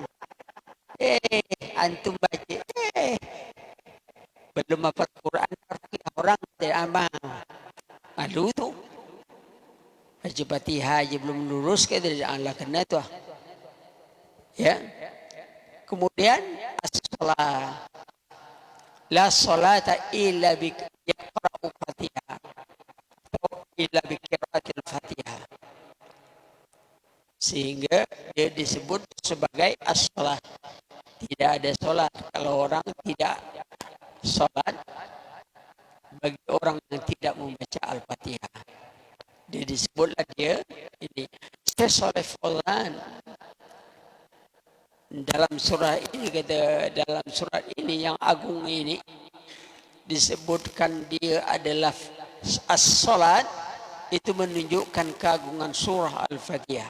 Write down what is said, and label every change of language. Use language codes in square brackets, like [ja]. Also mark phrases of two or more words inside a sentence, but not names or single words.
[id] Antum baca, belum hafal Quran, orang tidak amal. Malu tu. Baca Fatihah aja belum lurus, kata Allah kena tu. Ya. Kemudian as-salat. [ar] لا صلاة إلا ب يقرأ فاتحة [id] atau [ar] إلا بقراءة الفاتحة. [id] Sehingga dia disebut sebagai as-salat. Tidak ada salat kalau orang tidak salat, bagi orang yang tidak membaca Al-Fatihah. Dia disebutlah dia ini Syekh Shalih Fauzan dalam surah ini, kata dalam surat ini yang agung ini disebutkan dia adalah as-salat, itu menunjukkan keagungan surah Al-Fatihah.